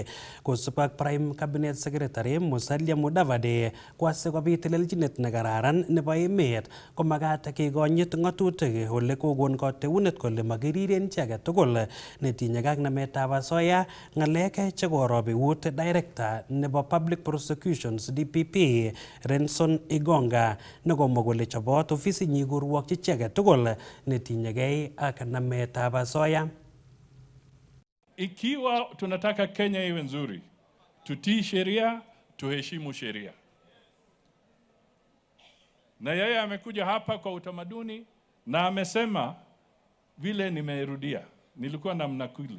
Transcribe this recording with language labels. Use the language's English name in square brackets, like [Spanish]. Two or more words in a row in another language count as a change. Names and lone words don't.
[Kalenjin] Kosub ak Prime Cabinet Secretary Musalia Mudavadi ko asikobit telelchinet nekararan nebo emet ko makat kekonyit ng'atutik ole kokon kateunet kole makiriren chi age tugul netinye ak nametab asoya, ng'alek chekorob eut Director nebo Public Prosecution DPP Renson Igonga nekomwa kole chobot ofisinyi korwokyi chi age tugul netinyegei ak nametab asoya. [Swahili] Ikiwa tunataka Kenya iwe nzuri, tutii sheria, tuheshimu sheria. Na yeye amekuja hapa kwa utamaduni na amesema vile nimerudia, nilikuwa na mnakili.